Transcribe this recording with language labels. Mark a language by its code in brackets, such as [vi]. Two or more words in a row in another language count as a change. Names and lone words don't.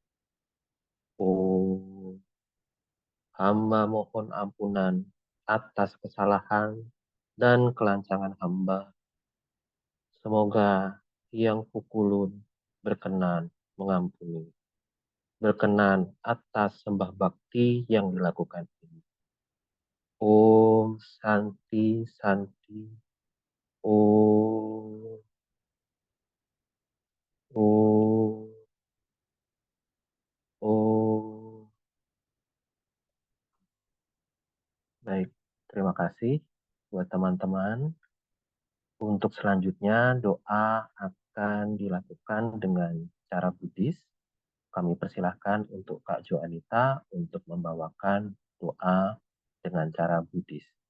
[id] Oh, hamba mohon ampunan atas kesalahan dan kelancangan hamba. Semoga Hyang Pukulun berkenan mengampuni, berkenan atas sembah bakti yang dilakukan ini. [sa] Om Santi Santi. Om. Om. Om. [id] Baik, terima kasih buat teman-teman. Untuk selanjutnya, doa akan dilakukan dengan cara Buddhis. Kami persilahkan untuk Kak Jo Anita untuk membawakan doa dengan cara Buddhis.